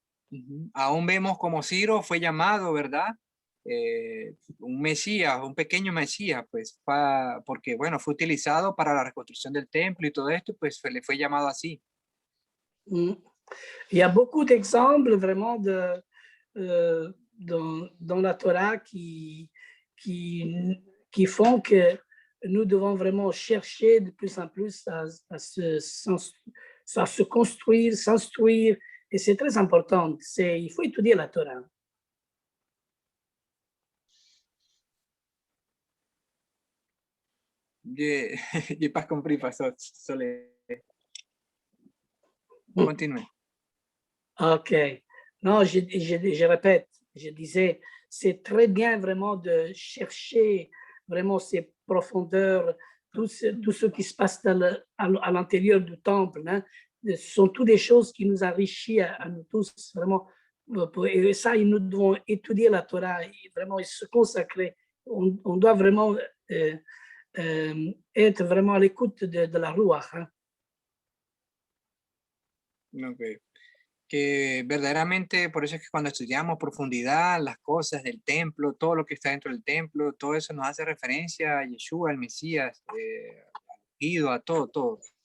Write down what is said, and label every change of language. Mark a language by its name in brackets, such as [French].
[Spanish] Bueno, aún vemos como Ciro fue llamado, ¿verdad? Un Mesías, un pequeño Mesías, pues, porque, bueno, fue utilizado para la reconstrucción del templo y todo esto, pues le fue llamado así. [French] Il y a beaucoup d'exemples vraiment dans la Torah qui font que nous devons vraiment chercher de plus en plus à se construire, s'instruire, et c'est très important. Il faut étudier la Torah. J'ai pas compris, pastor. Continue. OK. Non, je répète, je disais, c'est très bien vraiment de chercher vraiment ces profondeurs, tout ce qui se passe à l'intérieur du temple. Hein. Ce sont toutes des choses qui nous enrichissent à nous tous, vraiment. Et ça, nous devons étudier la Torah et vraiment se consacrer. On doit vraiment être vraiment à l'écoute de la Ruach. Hein. Okay. [Spanish] Que verdaderamente, por eso es que cuando estudiamos a profundidad las cosas del templo, todo lo que está dentro del templo, todo eso nos hace referencia a Yeshua, al Mesías, Guido, a todo.